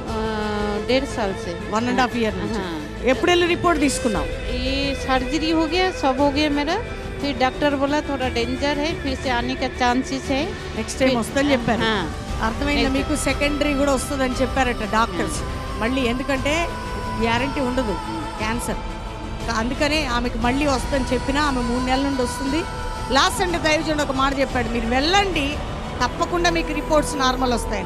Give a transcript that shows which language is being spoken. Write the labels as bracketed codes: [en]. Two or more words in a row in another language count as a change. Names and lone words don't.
[hi] 1.5 साल से, [te] 1.5 year నుంచి. ఎప్పుడు వెళ్ళి రిపోర్ట్ తీసుకున్నావు? [hi] ये सर्जरी हो गया, सब हो गया मेरा. फिर डॉक्टर बोला थोड़ा डेंजर है, फिर से आने का चांसेस है. [te] నెక్స్ట్ టైం వస్తుందని చెప్పారు. అర్థమైందా మీకు? సెకండరీ కూడా వస్తుందని చెప్పారట డాక్టర్స్. మళ్ళీ ఎందుకంటే గ్యారంటీ ఉండదు క్యాన్సర్, అందుకనే ఆమెకు మళ్ళీ వస్తుందని చెప్పినా ఆమె 3 నెలల నుండి వస్తుంది. లాస్ట్ అంటే దైవజనుడు ఒక మాట చెప్పాడు, మీరు వెళ్ళండి తప్పకుండా మీకు రిపోర్ట్స్ నార్మల్ వస్తాయని.